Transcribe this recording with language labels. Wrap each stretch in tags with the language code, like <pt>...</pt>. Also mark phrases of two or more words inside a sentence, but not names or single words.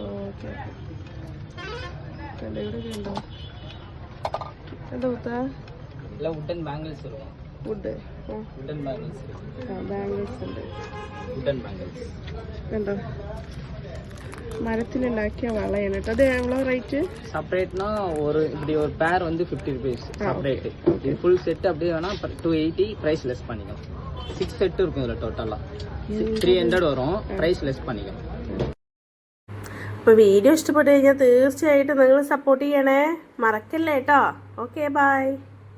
<en>wooden bangles</en> <ml>വരും.</ml> <en>wooden bangles</en> <ml>ഉണ്ട്.</ml> <en>wooden bangles</en> <ml>കണ്ടോ, മരത്തിലുണ്ടാക്കിയ വളയാണ് കേട്ടോ. അത് എவ்வளோ റേറ്റ്?</ml> <ta>செப்பரேட்னா ஒரு இப்படி ஒரு பேர் வந்து 50 ரூபீஸ் செப்பரேட். இது</ta> <en>full set</en> <ta>அப்படியே வேணா 280</ta> <en>price less</en> <ta>பண்ணிக்கலாம். 6 செட் இருக்கும் இதுல டோட்டலா 300 வரும்.</ta> <en>price less</en> <ta>பண்ணிக்கலாம்.</ta> <ml>അപ്പോൾ വീഡിയോ ഇഷ്ടപ്പെട്ടു കഴിഞ്ഞാൽ തീർച്ചയായിട്ടും നിങ്ങൾ സപ്പോർട്ട് ചെയ്യണേ, മറക്കല്ലേ കേട്ടോ.</ml> <en>Okay, bye.</en>